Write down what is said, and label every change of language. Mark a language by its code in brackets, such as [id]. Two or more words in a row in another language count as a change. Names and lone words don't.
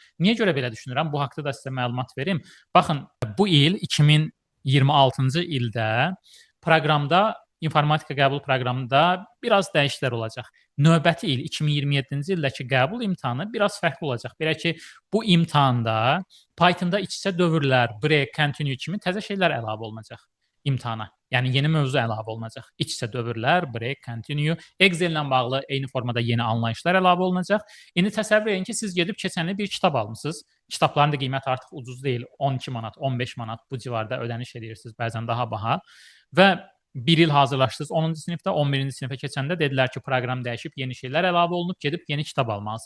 [az] Niyə görə belə düşünürəm? Bu haqqda da sizə məlumat verim. Baxın, bu il 2026-cı ildə proqramda, informatika qəbul proqramında biraz dəyişikliklər olacaq. Növbəti il 2027-ci ildəki qəbul imtahanı biraz fərqli olacaq. Belə ki, bu imtahanda Python-da iç-içə dövrlər, break, continue kimi təzə şeylər əlavə olunacaq imtahana. Yəni yeni mövzu əlavə olunacaq. İç-içə dövrlər, break, continue, Excel-lə bağlı eyni formada yeni anlayışlar əlavə olunacaq. İndi təsəvvür edin ki, siz gedib keçən il bir kitab almısınız. Kitabların da qiyməti artıq ucuz deyil. 12 manat, 15 manat bu civarda ödəniş edirsiniz, bəzən daha baha. Və bir il hazırlaşdınız 10-cu sinifdə, 11-ci sinifə keçəndə dedilər ki, proqram dəyişib, yeni şeylər əlavə olunub, gedib yeni kitab almalısan.